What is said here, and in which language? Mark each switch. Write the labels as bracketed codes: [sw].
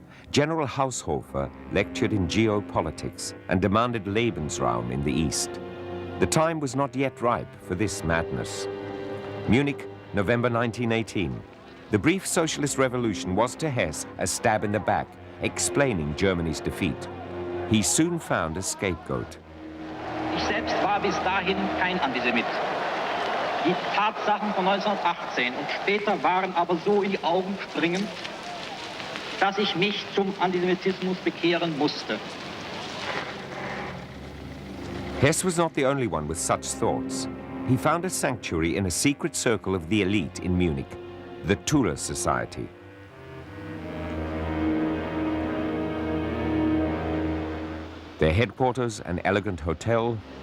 [en] General Haushofer lectured in geopolitics and demanded Lebensraum in the East. The time was not yet ripe for this madness. Munich, November 1918. The brief socialist revolution was to Hess a stab in the back, explaining Germany's defeat. He soon found a scapegoat. [de] Ich selbst war bis dahin kein Antisemit. Die Tatsachen von 1918 und später waren aber so in die Augen springend, dass ich mich zum Antisemitismus bekehren musste. [en] Hess was not the only one with such thoughts. He found a sanctuary in a secret circle of the elite in Munich, the Tuller Society. Their headquarters, an elegant hotel.